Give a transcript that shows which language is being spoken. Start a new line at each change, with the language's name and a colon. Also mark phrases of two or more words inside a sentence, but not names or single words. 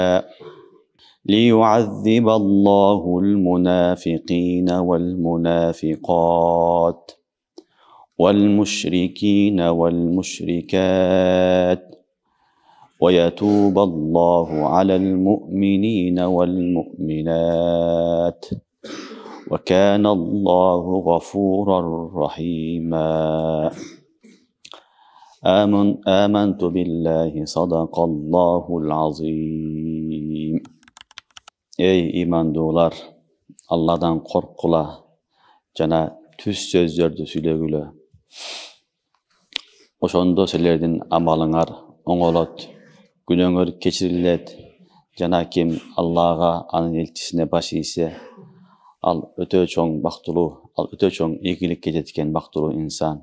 Arabic: ليعذب الله المنافقين والمنافقات والمشركين والمشركات ويتوب الله على المؤمنين والمؤمنات وكان الله غفورا رحيما. آمنت بالله صدق الله العظيم.
Kyrgyz: Эй ыймандуулар, Аллахтан корккула, жана түз сөздөрдү сүйлөгүлө. Ошондо силердин амалыңар оңолот, күнөөңөр кечирилет. Жана ким Аллага, анын элчисине баш ийсе, ал өтө чоң бактылуу, ал өтө чоң ийгиликке жеткен бактылуу инсан.